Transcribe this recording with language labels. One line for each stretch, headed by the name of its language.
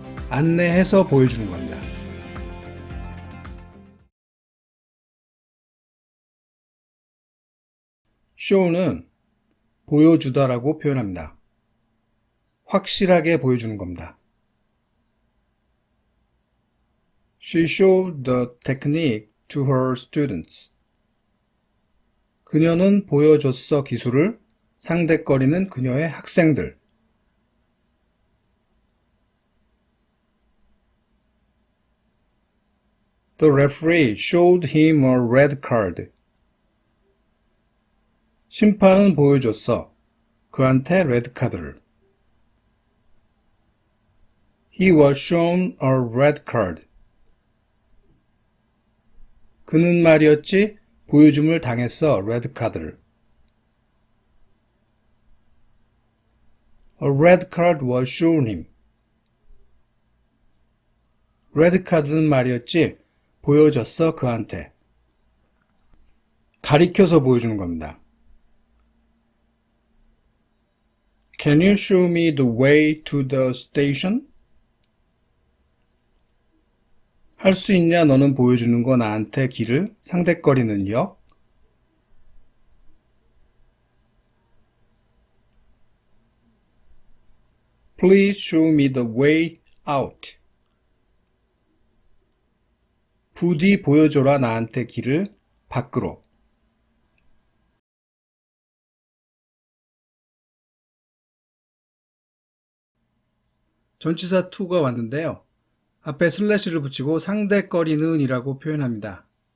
Korean: 안내해서 보여주는 겁니다. show는 보여주다라고 표현합니다. 확실하게 보여주는 겁니다.
English: She showed the technique to her students.
Korean: 그녀는 보여줬어 기술을 상대거리는 그녀의 학생들.
English: The referee showed him a red card.
Korean: 심판은 보여줬어. 그한테 레드카드를.
English: He was shown a red card.
Korean: 그는 말이었지 보여줌을 당했어 레드카드를.
English: A red card was shown him.
Korean: 레드 카드는 말이었지 보여줬어 그한테. 가리켜서 보여주는 겁니다.
English: Can you show me the way to the station?
Korean: 할 수 있냐 너는 보여주는 거 나한테 길을. 상대거리는 역.
English: Please show me the way out.
Korean: 부디 보여줘라 나한테 길을 밖으로. 전치사 to가 왔는데요. 앞에 슬래시를 붙이고 상대거리는 이라고 표현합니다.